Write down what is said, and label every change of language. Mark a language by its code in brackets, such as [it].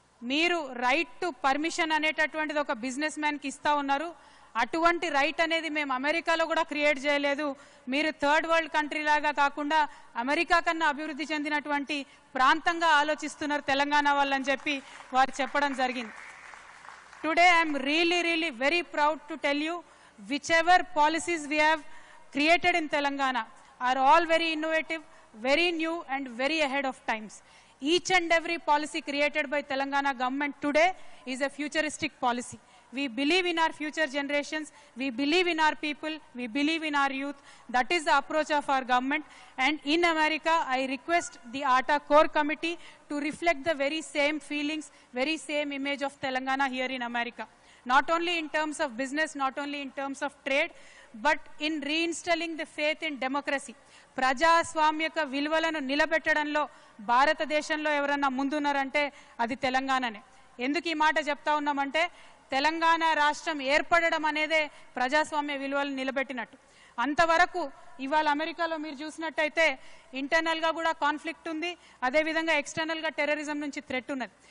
[te] మీరు right to permission అనేటటువంటిది ఒక బిజినెస్ మ్యాన్కి ఇస్తూ ఉన్నారు, అటువంటి రైట్ అనేది మేము అమెరికాలో కూడా క్రియేట్ చేయలేదు. మీరు థర్డ్ వరల్డ్ కంట్రీ లాగా కాకుండా అమెరికా కన్నా అభివృద్ధి చెందినటువంటి ప్రాంతంగా ఆలోచిస్తున్నారు తెలంగాణ వాళ్ళని చెప్పి వారు చెప్పడం జరిగింది. [en] Today I am really very proud to tell you whichever policies we have created in Telangana are all very innovative, very new and very ahead of times. Each and every policy created by Telangana government today is a futuristic policy. We believe in our future generations, we believe in our people, we believe in our youth. That is the approach of our government. And in America, I request the ATA core committee to reflect the very same feelings, very same image of Telangana here in America. Not only in terms of business, not only in terms of trade, but in reinstalling the faith in democracy. [te] ప్రజాస్వామ్యక విలువలను నిలబెట్టడంలో భారతదేశంలో ఎవరన్నా ముందున్నారంటే అది తెలంగాణనే. ఎందుకు ఈ మాట చెప్తా ఉన్నామంటే తెలంగాణ రాష్ట్రం ఏర్పడడం అనేదే ప్రజాస్వామ్య విలువలను నిలబెట్టినట్టు. అంతవరకు ఇవాళ అమెరికాలో మీరు చూసినట్టయితే ఇంటర్నల్గా కూడా కాన్ఫ్లిక్ట్ ఉంది, అదేవిధంగా ఎక్స్టర్నల్గా టెర్రరిజం నుంచి థ్రెట్ ఉన్నది.